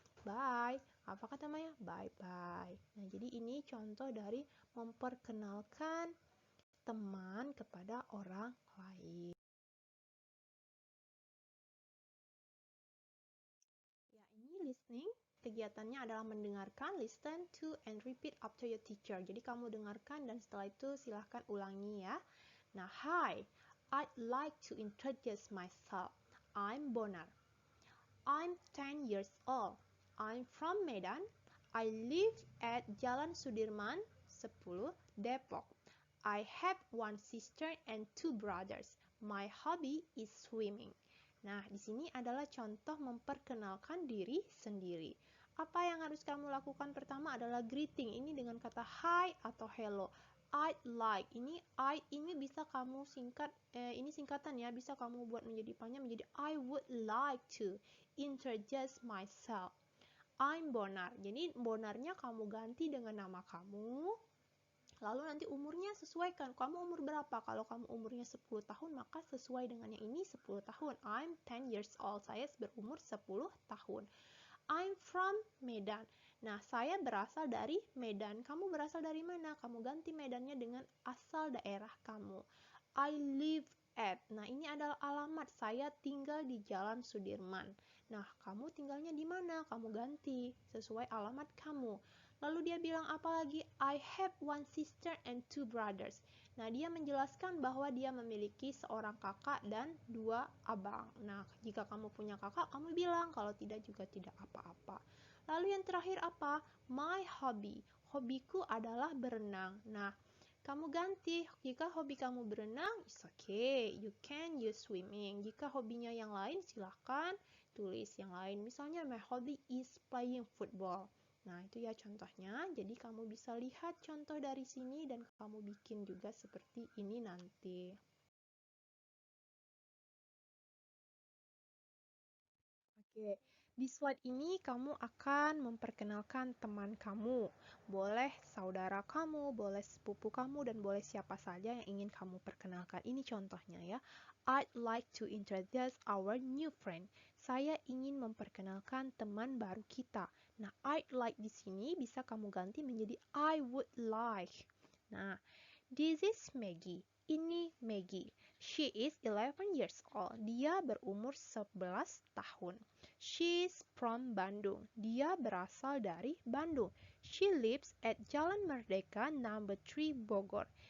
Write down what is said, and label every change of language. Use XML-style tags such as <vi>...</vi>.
<id>Bye. Apa kata Maya? Bye-bye. Nah, jadi ini contoh dari memperkenalkan teman kepada orang lain. Ya, ini listening. Kegiatannya adalah mendengarkan,</id> <en>listen to, and repeat after your teacher.</en> <id>Jadi kamu dengarkan dan setelah itu silahkan ulangi ya.</id> <en>Nah, hi, I'd like to introduce myself. I'm Bonar. I'm 10 years old. I'm from Medan. I live at Jalan Sudirman 10, Depok. I have one sister and 2 brothers. My hobby is swimming.</en> <id>Nah, di sini adalah contoh memperkenalkan diri sendiri. Apa yang harus kamu lakukan pertama adalah greeting. Ini dengan kata hi atau hello.</id> <en>I'd like.</en> <id>Ini bisa kamu singkat, ini singkatan ya, bisa kamu buat menjadi panjang menjadi</id> <en>I would like to introduce myself. I'm Bonar.</en> <id>Jadi Bonarnya kamu ganti dengan nama kamu. Lalu nanti umurnya sesuaikan. Kamu umur berapa? Kalau kamu umurnya 10 tahun, maka sesuai dengan yang ini 10 tahun.</id> <en>I'm 10 years old.</en> <id>Saya berumur 10 tahun.</id> <en>I'm from Medan.</en> <id>Nah, saya berasal dari Medan. Kamu berasal dari mana? Kamu ganti Medannya dengan asal daerah kamu.</id> <en>I live at.</en> <id>Nah, ini adalah alamat. Saya tinggal di Jalan Sudirman. Nah, kamu tinggalnya di mana? Kamu ganti sesuai alamat kamu. Lalu dia bilang apa lagi?</id> <en>I have one sister and two brothers.</en> <id>Nah, dia menjelaskan bahwa dia memiliki seorang kakak dan dua abang. Nah, jika kamu punya kakak, kamu bilang. Kalau tidak juga tidak apa-apa. Lalu yang terakhir apa?</id> <en>My hobby.</en> <id>Hobiku adalah berenang. Nah, kamu ganti. Jika hobi kamu berenang,</id> <en>it's okay. You can use swimming.</en> <id>Jika hobinya yang lain, silahkan tulis yang lain.</id> <en>Misalnya, my hobby is playing football.</en> <id>Nah, itu ya contohnya. Jadi, kamu bisa lihat contoh dari sini dan kamu bikin juga seperti ini nanti. Oke, di slide ini kamu akan memperkenalkan teman kamu. Boleh saudara kamu, boleh sepupu kamu, dan boleh siapa saja yang ingin kamu perkenalkan. Ini contohnya ya.</id> <en>I'd like to introduce our new friend.</en> <id>Saya ingin memperkenalkan teman baru kita. Nah,</id> <en>I'd like</en> <id>di sini bisa kamu ganti menjadi</id> <en>I would like. Nah, this is Maggie.</en> <id>Ini Maggie.</id> <en>She is 11 years old.</en> <id>Dia berumur 11 tahun.</id> <en>She's from Bandung.</en> <id>Dia berasal dari Bandung.</id> <en>She lives at Jalan Merdeka number 3 Bogor.</en>